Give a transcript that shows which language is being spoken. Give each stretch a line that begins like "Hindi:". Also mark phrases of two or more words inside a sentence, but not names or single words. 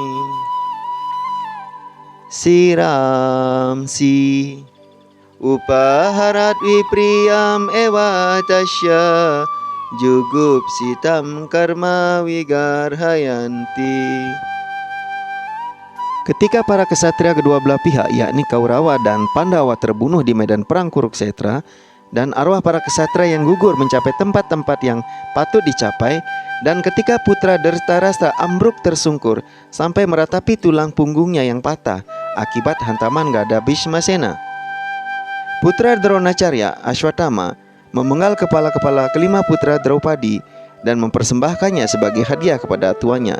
Sanskrit: शिरांसि उपाहरत् विप्रियम् एव तस्य जुगुप् सितम् कर्म विगर्हयन्ति.
Indonesian: Ketika para kesatria kedua belah pihak, yakni Kaurawa dan Pandawa terbunuh di medan perang Kuruksetra, dan arwah para kesatria yang gugur mencapai tempat-tempat yang patut dicapai, dan ketika putra Dhritarashtra ambruk tersungkur sampai meratapi tulang punggungnya yang patah akibat hantaman gada Bhismasena, putra Dronacharya, Ashwatthama, memenggal kepala-kepala kelima putra Draupadi dan mempersembahkannya sebagai hadiah kepada tuannya.